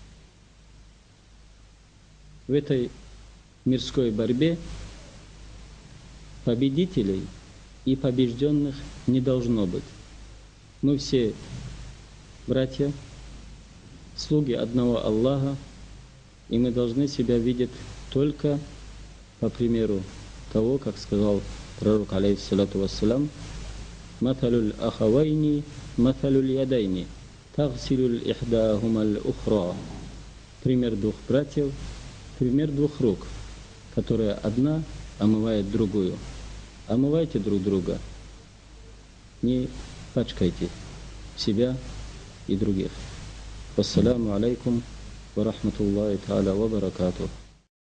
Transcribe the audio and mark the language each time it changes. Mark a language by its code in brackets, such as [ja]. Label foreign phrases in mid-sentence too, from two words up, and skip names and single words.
[ru] В этой мирской борьбе победителей и побежденных не должно быть. Мы все братья, слуги одного Аллаха, и мы должны себя видеть только по примеру того, как сказал пророк, [ar] عليه الصلاة والسلام مثل الأخوين مثل اليدين تغسل إحداهما الأخرى». [ru] Пример двух братьев, пример двух рук, которая одна омывает другую. Омывайте друг друга, не пачкайте себя и других. [ar] والسلام عليكم ورحمة الله تعالى وبركاته.